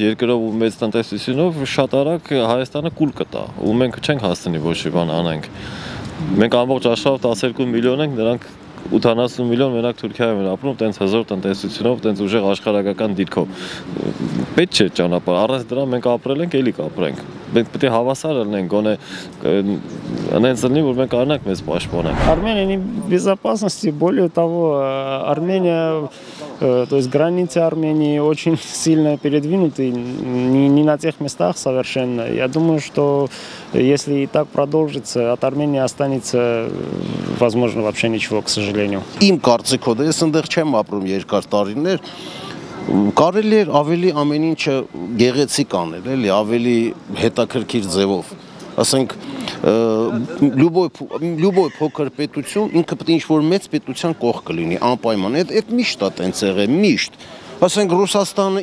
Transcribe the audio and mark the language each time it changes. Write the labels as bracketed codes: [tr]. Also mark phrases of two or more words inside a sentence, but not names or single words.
[hy] երկրով ու մեծ տնտեսությունով շատ արագ Հայաստանը կուլ կտա, ու մենք չենք հասցնի ոչ մի բան անենք։ Մենք ամբողջ աշխարհով 12 միլիոն ենք, նրանք 80 միլիոն մենակ Թուրքիայում են ապրում, տենց հզոր տնտեսությունով, տենց ուժեղ աշխարհական դիրքով։ Պետք չէ ճանապարհ, առանց դրա մենք ապրել ենք, ելի կապրենք։ Մենք պետք է հավասար լինենք, գոնե այնպես լինի, որ մենք արնանք մեզ պաշտպանենք։ [ru] Армения не в безопасности, более того, Армения, то есть границы Армении очень сильно передвинуты, не на тех местах совершенно. Я думаю, что если и так продолжится, от Армении останется, возможно, вообще ничего, к сожалению. [hy] Իմ կարծիքով ես այնտեղ չեմ ապրում երկար տարիներ, կարելի է ավելի ամեն ինչը գեղեցիկ անել, էլի, ավելի հետաքրքիր ձևով։ Ասենք լյուբոյ փոքր պետություն ինքը պետք է ինչ-որ մեծ պետության կողք լինի, անպայման։ Այդ միշտ է տենց եղել, միշտ։ Ասենք Ռուսաստանը